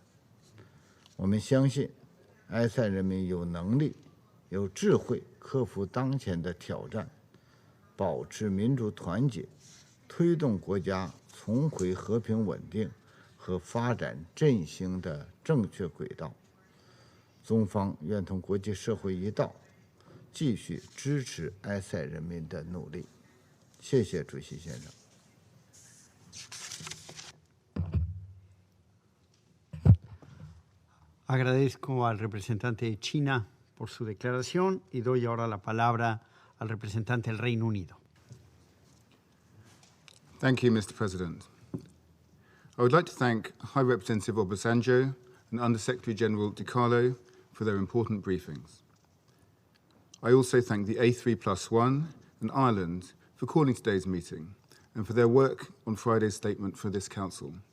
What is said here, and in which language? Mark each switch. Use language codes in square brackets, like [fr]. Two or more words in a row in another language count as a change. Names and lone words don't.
[zh] 我们相信，埃塞人民有能力、有智慧克服当前的挑战，保持民族团结，推动国家重回和平稳定和发展振兴的正确轨道。中方愿同国际社会一道，继续支持埃塞人民的努力。谢谢主席先生。 [es] Agradezco al representante de China por su declaración y doy ahora la palabra al representante del Reino Unido. [en] Thank you, Mr. President. I would like to thank High Representative Obasanjo and Under-Secretary General Di Carlo for their important briefings. I also thank the A3+1 and Ireland for calling today's meeting and for their work on Friday's statement for this Council.